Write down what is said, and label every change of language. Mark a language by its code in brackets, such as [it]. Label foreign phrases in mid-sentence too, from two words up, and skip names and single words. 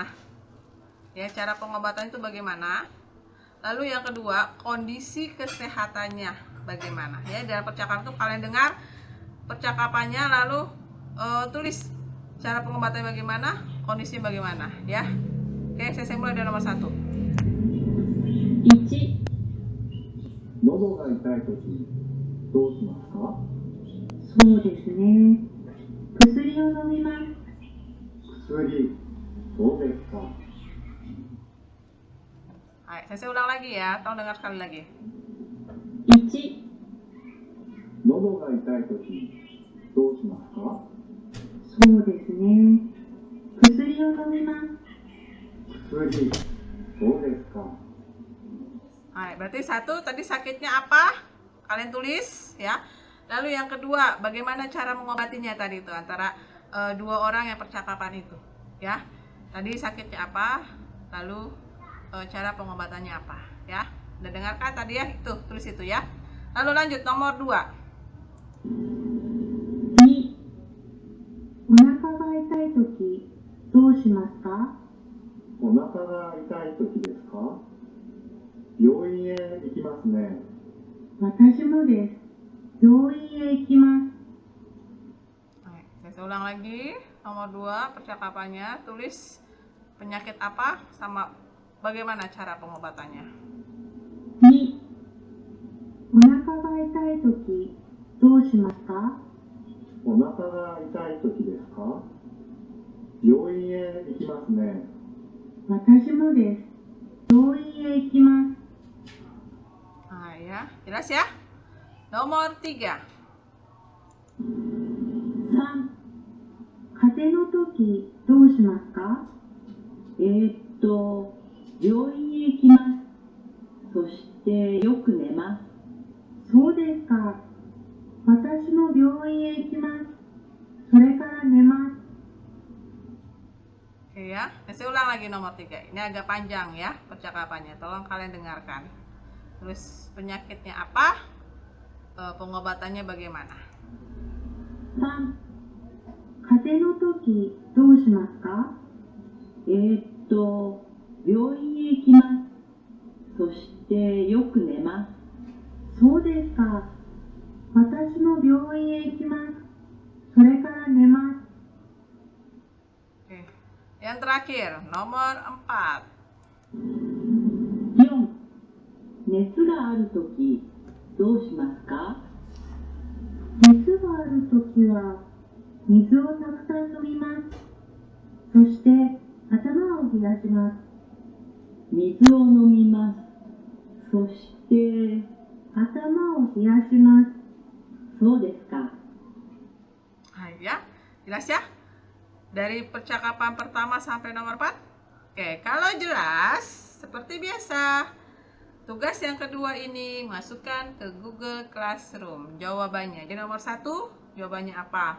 [id] Ya, cara pengobatannya itu bagaimana? Lalu yang kedua, kondisi kesehatannya bagaimana? Ya, dalam percakapan itu kalian dengar percakapannya, lalu tulis cara pengobatannya bagaimana, kondisi bagaimana, ya. Oke, saya mulai dari nomor 1. [ja] 1、喉が痛いとき、どうしますか？そうですね。薬を飲みます。薬、そうですか。 [id] Saya ulang lagi ya, tolong dengar sekali lagi. [ja] 1、喉が痛いとき、どうしますか？そうですね。薬を飲みます。薬、そうですか。 [id] Berarti 1 tadi sakitnya apa? Kalian tulis ya. Lalu yang kedua, bagaimana cara mengobatinya tadi itu antara 2 orang yang percakapan itu, ya. Tadi sakitnya apa? Lalu cara pengobatannya apa, ya. Udah dengarkan tadi ya, itu tulis itu ya. Lalu lanjut nomor 2. [ja] 2、お腹が痛いとき、どうしますか？お腹が痛いときですか？病院へ行きますね。私もです。病院へ行きます。 [id] Saya ulang lagi. Nomor 2 percakapannya, tulis penyakit apa sama bagaimana cara pengobatannya. [ja] 2、お腹が痛いとき、どうしますか？お腹が痛いときですか？病院へ行きますね。私もです。病院へ行きます。 [id] Ya, jelas ya. Nomor 3. [ja] 3、風邪のとき、どうしますか？病院へ行きます。そしてよく寝ます。そうですか。私も病院へ行きます。それから寝ます。 [id] Oke ya, saya ulang lagi nomor 3. Ini agak panjang ya percakapannya. Tolong kalian dengarkan. Terus penyakitnya apa? Pengobatannya bagaimana? [ja] 3、風邪のとき、どうしますか？病院へ行きます。そしてよく寝ます。そうですか。私も病院へ行きます。それから寝ます。 [id] Oke. Yang terakhir, nomor 4. [ja] 4、熱があるときどうしますか？熱があるときは水をたくさん飲みます。そして頭を冷やします。水を飲みます。そして頭を冷やします。そうですか。 [id] Hai ya, jelas ya? Dari percakapan pertama sampai nomor 4. Oke, kalau jelas, seperti biasa. Tugas yang kedua ini masukkan ke Google Classroom jawabannya. Jadi nomor 1 jawabannya apa?